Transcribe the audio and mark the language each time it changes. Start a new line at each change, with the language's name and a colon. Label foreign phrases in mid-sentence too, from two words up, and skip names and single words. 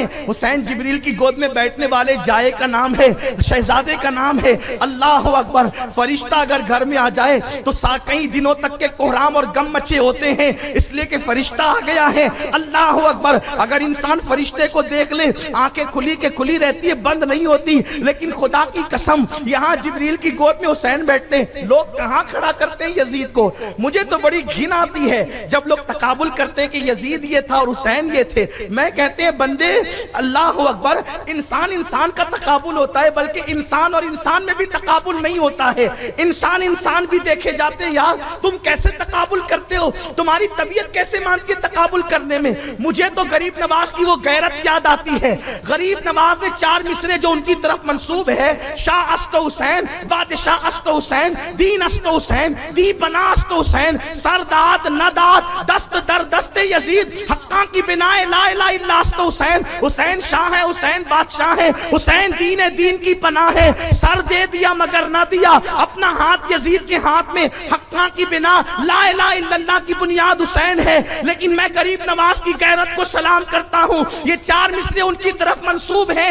Urdu: حسین جبریل کی گود میں بیٹھنے والے جائے کا نام ہے، شہزادے کا نام ہے.
Arabic: الله أكبر.
Urdu: فرشتہ اگر گھر میں آ جائے تو کئی دنوں تک کے کہرام اور غم مچے ہوتے ہیں، اس لیے کہ فرشتہ آ گیا ہے.
Arabic: الله أكبر.
Urdu: اگر انسان فرشتے کو دیکھ لے، آنکھیں کھلی کے کھلی رہتی ہے، بند نہیں ہوتی. لیکن خدا کی قسم یہاں جبریل کی گود میں حسین بیٹھتے ہیں، لوگ کہاں کھڑا کرتے ہیں یزید کو؟ مجھے تو بڑی گھن آتی ہے جب لوگ تقابل کرتے ہیں کہ یزید یہ تھا اور حسین یہ تھے۔ میں کہتے ہیں بندے
Arabic: اللہ اکبر،
Urdu: انسان انسان کا تقابل ہوتا ہے، بلکہ انسان اور انسان میں بھی تقابل نہیں ہوتا ہے، انسان انسان بھی دیکھے جاتے ہیں۔ یار تم کیسے تقابل کرتے ہو؟ تمہاری طبیعت کیسے مانتی ہے تقابل کرنے میں؟ مجھے تو غریب نواز کی وہ غیرت یاد آتی ہے۔ غریب نواز نے 4 مصرے جو ان کی طرف منسوب ہے،
Persian: شاہ است حسین، بادشاہ است حسین، دین است حسین، دی بنا است حسین، سرداد نداد دست در دست یزید، حقاں کی بنا لا الہ الا است حسین،
Urdu: حسین شاہ ہے، حسین بادشاہ ہے، حسین دین کی پناہ ہے، سر دے دیا مگر نہ دیا اپنا ہاتھ یزید کے ہاتھ میں، حقاں کی بنا
Arabic: لا الہ الا اللہ
Urdu: کی بنیاد حسین ہے۔ لیکن میں غریب نواز کی غیرت کو سلام کرتا ہوں، یہ 4 مصرے ان کی طرف منسوب ہیں۔